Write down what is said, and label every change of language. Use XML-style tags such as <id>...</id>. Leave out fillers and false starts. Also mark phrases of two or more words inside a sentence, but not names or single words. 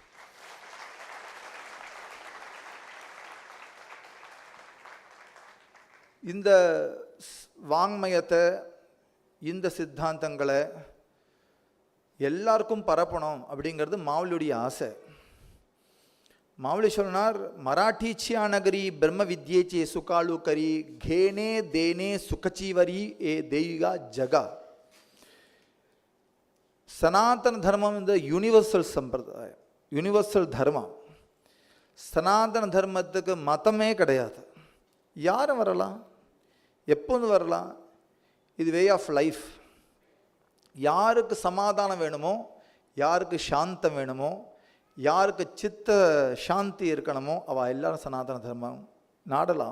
<ta>இந்த வாங்மயத்தை, இந்த சித்தாந்தங்களை எல்லாருக்கும் பரப்பணும் அப்படிங்கிறது மாவுலியுடைய ஆசை. மாவுலி சொன்னார்,</ta> <mr>மராठीच्या नगरी ब्रह्म विद्येचे सुकाळू करी घेणे देणे सुखचीवरी ए देईगा जगा.</mr> <ta>சனாதன தர்மம் இந்த யூனிவர்சல் சம்பிரதாயம், யூனிவர்சல் தர்மம். சனாதன தர்மத்துக்கு மதமே கிடையாது. யாரும் வரலாம், எப்போது வரலாம். இது</ta> <en>way of life.</en> <ta>யாருக்கு சமாதானம் வேணுமோ, யாருக்கு சாந்தம் வேணுமோ, யாருக்கு சித்த சாந்தி இருக்கணுமோ அவள் எல்லாரும் சனாதன தர்மம் நாடலாம்.</ta>